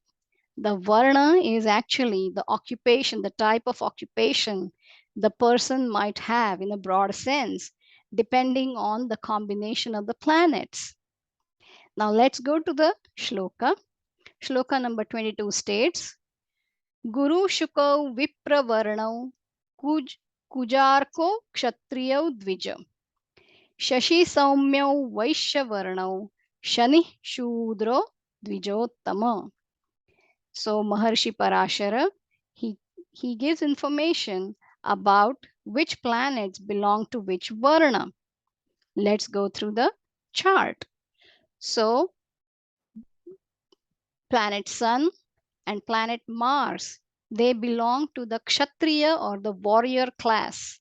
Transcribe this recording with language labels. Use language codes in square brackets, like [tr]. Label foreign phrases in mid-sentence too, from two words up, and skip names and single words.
[en] The varna is actually the occupation, the type of occupation the person might have in a broad sense, depending on the combination of the planets. Now let's go to the shloka. Shloka number 22 states, [sa] गुरु शुक्रौ विप्रवर्णौ कुजार्कौ क्षत्रियौ द्विज शशी सौम्यौ वैश्यवर्णौ शनि शूद्रो द्विजोत्तम. [en] So Maharshi Parashara, he gives information about which planets belong to which varna. Let's go through the chart. So planet Sun and planet Mars, they belong to the Kshatriya or the warrior class.